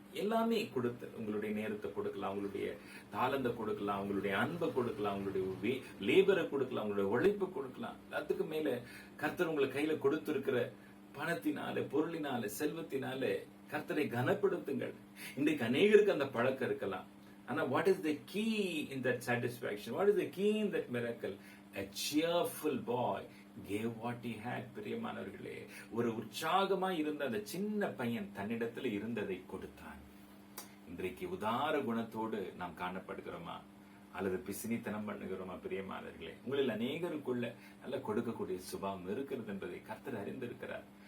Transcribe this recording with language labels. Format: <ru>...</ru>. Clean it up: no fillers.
<ta>எல்லாமே கொடுத்து, உங்களுடைய நேரத்தை கொடுக்கலாம், உங்களுடைய தாளந்தை கொடுக்கலாம், உங்களுடைய அன்பை கொடுக்கலாம், உங்களுடைய லேபரை கொடுக்கலாம், உங்களுடைய உழைப்பு கொடுக்கலாம். எல்லாத்துக்கு மேல கர்த்தர் உங்களை கையில கொடுத்திருக்கிற பணத்தினால, பொருளினால, செல்வத்தினால கர்த்தரை கனப்படுத்துங்கள். இன்றைக்கு அநேகருக்கு அந்த பழக்கம் இருக்கலாம். ஆனா</ta> <en>what is the key in that satisfaction? What is the key in that miracle? A cheerful boy gave what he had.</en> <ta>பிரியமானவர்களே, ஒரு உற்சாகமா இருந்த அந்த சின்ன பையன் தன்னிடத்துல இருந்ததை கொடுத்தான். இன்றைக்கு உதார குணத்தோடு நாம் காணப்படுகிறோமா அல்லது பிசினித்தனம் பண்ணுகிறோமா? பிரியமானவர்களே, உங்களில் அநேகருக்குள்ள நல்ல கொடுக்கக்கூடிய சுபாவம் இருக்கிறது என்பதை கர்த்தர் அறிந்திருக்கிறார்.</ta>